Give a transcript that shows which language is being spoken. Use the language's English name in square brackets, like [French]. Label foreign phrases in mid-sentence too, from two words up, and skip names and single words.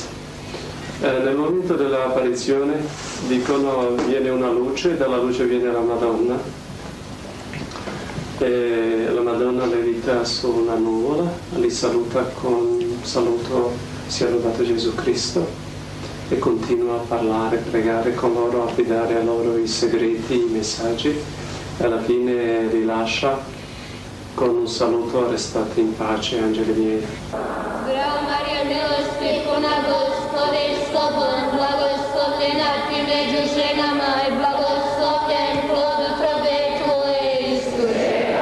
[Italian] Nel momento dell'apparizione dicono viene una luce, dalla luce viene la Madonna e la Madonna levita su una nuvola, li saluta con un saluto sia lodato Gesù Cristo e continua a parlare, pregare con loro, affidare a loro i segreti, i messaggi e alla fine li lascia con un saluto: restate in pace, angeli miei. [Croatian] Zdravo Marija, milosti puna, Gospod je s tobom, blagoslovljena ti među ženama i blagoslovljen plod utrobe tvoje, Isuse.